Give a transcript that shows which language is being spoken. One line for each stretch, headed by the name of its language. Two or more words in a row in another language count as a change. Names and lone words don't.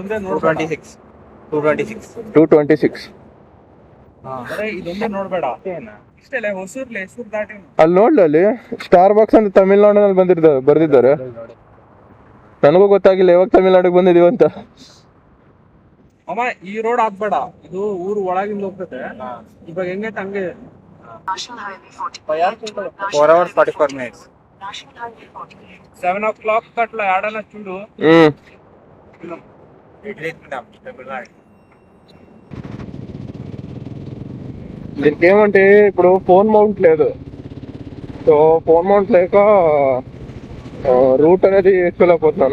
Kannada: 226. ಅಲ್ಲಿ ನೋಡ್ಲಿ ಸ್ಟಾರ್ ಬಾಕ್ಸ್ ಅಂತ ತಮಿಳ್ನಾಡಿನಲ್ಲಿ ಬರ್ದಿದ್ದಾರೆ. ನನಗೂ ಗೊತ್ತಾಗಿಲ್ಲ ಯಾವಾಗ ತಮಿಳ್ನಾಡಿಗೆ ಬಂದಿದೀವಿ ಅಂತ. ಅಮ್ಮ ಈ ರೋಡ್ ಆಗ್ಬೇಡ, ಇದು ಊರು ಒಳಗಿಂದ ಹೋಗ್ತದೆ. ಇವಾಗ ಹೆಂಗೈತೆ ಹಂಗೆ
English: 4 hours 44 minutes.
Telugu: 7 o'clock అట్లా ఏడన చూడు. దీనికి ఏమంటే ఇప్పుడు
English: phone mount
Telugu: లేదు, సో
English: phone mount
Telugu: లేక రూట్ అనేది వేసుకోలేకపోతున్నాను.